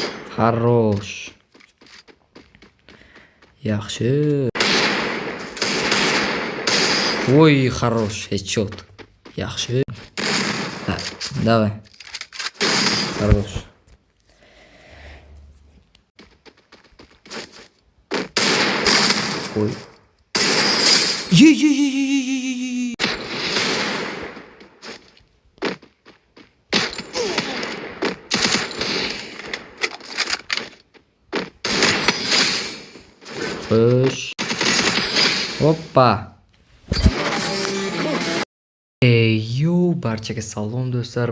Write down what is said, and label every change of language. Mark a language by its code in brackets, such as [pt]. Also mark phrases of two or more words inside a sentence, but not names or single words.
[ru] Хорош. Yaxshi. Ой, хорош. Headshot. [uz] Yaxshi. [ru] Давай. Хорош. Ой. Ей. [uz] Xo'sh. Hoppa. Yo, barchaga salom do'stlar.